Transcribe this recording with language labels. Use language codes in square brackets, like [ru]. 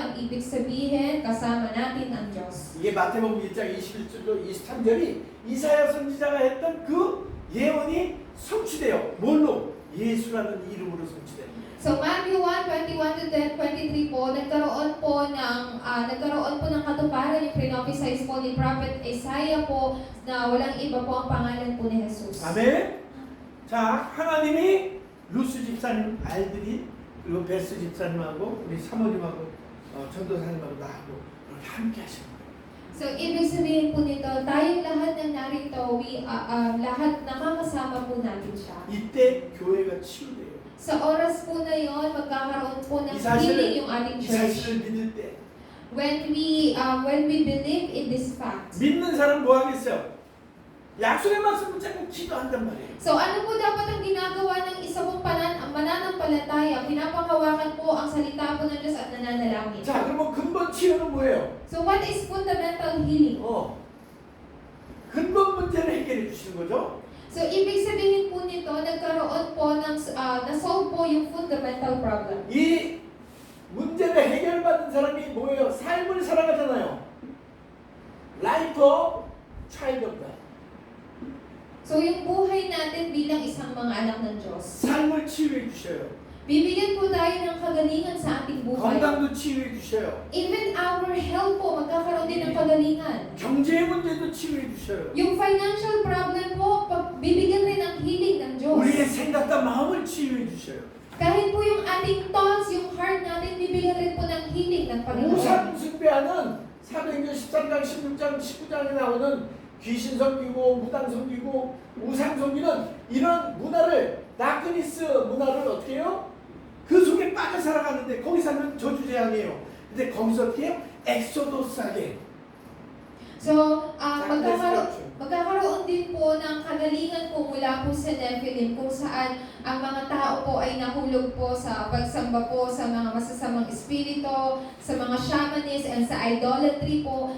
[tl] Ang ibig sabihin, kasama natin ang Diyos. [ko] 이게 마태복음 1장 21절로 23절이 이사야 선지자가 했던 그 예언이 성취돼요. 뭘로? 예수라는 이름으로 성취돼요. [tl] So Matthew 1:21 to 23 po, nagkaroon po ng katuparan yung pre-prophesied po ni Prophet Isaiah po na walang iba po ang pangalan po ni Jesus. [ko] 아멘. 자, 하나님이 루스 집사님 알들이 그리고 베스 집사님하고 우리 사모님하고 전도사님하고 나하고 이렇게 함께 하시는 거예요. [tl] So ibig sabihin po nito, tayong lahat ng narito, lahat nakakasama po natin siya. [ko] 이때 교회가 치유돼요. [tl] Sa oras po na yon, magkakaroon po ng [ko] 이 사실을, [tl] healing yung ating [ko] 이 [en] church. [ko] 사실을 믿을 때 [en] When we believe in this fact. [ko] 믿는 사람 뭐 하겠어요? 약속의 말씀 붙잡고 기도한단 말이에요. [tl] So ano po dapat ang ginagawa ng isa pong mananampalataya? Pinapangawakan po ang salita po ng Diyos at nananalangin. [ko] 자, 그러면 근본 치유는 뭐예요? [en] So what is fundamental healing? [ko] 근본 문제를 해결해 주시는 거죠. [tl] So ibig sabihin po nito, nagkaroon po ng na-solve po yung fundamental problem. [ko] 이 문제를 해결받은 사람이 뭐예요? 삶을 살아가잖아요. [en] Life of child of God. [tl] So yung buhay natin bilang isang mga anak ng Diyos. [ko] 삶을 치유해 주셔요. [tl] Bibigyan po tayo ng kagalingan sa ating buhay. [ko] 건강도 치유해 주셔요. [en] Even our health [tl] po, magkakaroon din ng kagalingan. [ko] 경제 문제도 치유해 주셔요. [tl] Yung financial problem po, bibigyan rin ng healing ng Diyos. [ko] 우리의 생각과 마음을 치유해 주셔요. [tl] Kahit po yung ating thoughts, yung heart natin, bibigyan rin po ng healing ng Panginoon. [ko] 우상 숭배하는 사도행전 13장, 16장, 19장에 나오는 귀신 섬기고 무당 섬기고 우상 섬기는 이런 문화를 다크니스 문화를 어떻게 해요? 그 속에 빠져 살아가는데 거기 살면 저주재앙이에요. 근데 거기서 어떻게 해요? 엑소도스 하게. [tl] So, magkakaroon din po ng kagalingan po mula po sa Nephilim kung saan ang mga tao po ay nahulog po sa pagsamba po sa mga masasamang espiritu, sa mga shamanism, and sa idolatry po.